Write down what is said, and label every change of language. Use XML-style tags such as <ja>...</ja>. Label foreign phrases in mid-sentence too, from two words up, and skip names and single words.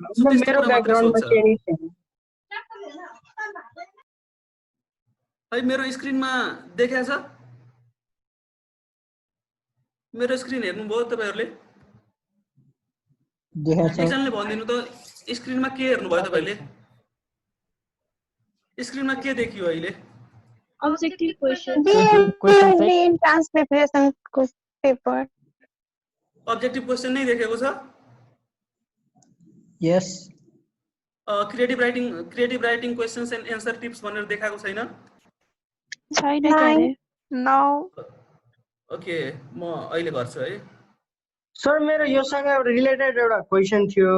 <ne>मेरो स्क्रिनमा देखाएको छ, मेरो स्क्रिन हेर्नुभयो तपाईँहरूले? एकजनाले भनिदिनु त स्क्रिनमा के हेर्नुभयो तपाईँले? स्क्रिनमा के देखियो अहिले?</ne> <en>objective question translation को paper objective question</en> <ne>नहीं देखेको छ? यस।</ne> <en>creative writing questions and answer tips</en> <ne>भनेर देखाएको छैन? छैन के? नो। ओके, म अहिले गर्छु है। सर मेरो योसँग रिलेटेड एउटा क्वेशन थियो।</ne>